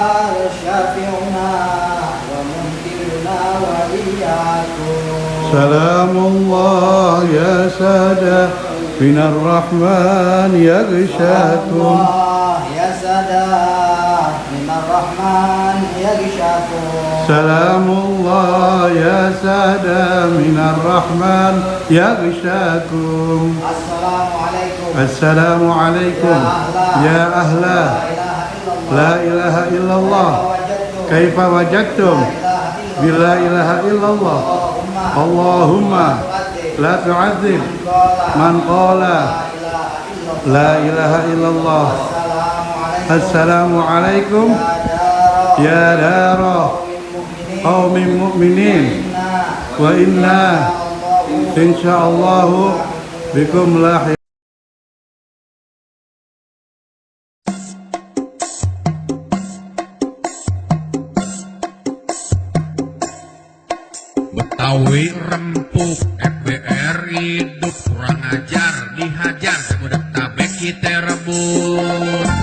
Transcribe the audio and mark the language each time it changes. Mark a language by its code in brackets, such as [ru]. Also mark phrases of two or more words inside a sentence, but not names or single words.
[ar] سلام الله يا سادة من الرحمن يغشاكم. سلام الله يا سادة من الرحمن يغشاكم. السلام عليكم يا أهل لا إله إلا الله. كيف وجدتم بلا إله إلا الله. اللهم لا تعذب من قال لا إله إلا الله. السلام عليكم يا دار قوم مؤمنين وإنا إن شاء الله بكم لاحق. [id] Betawi rempuk FBR hidup kurang ajar dihajar budak tabek kita rebus.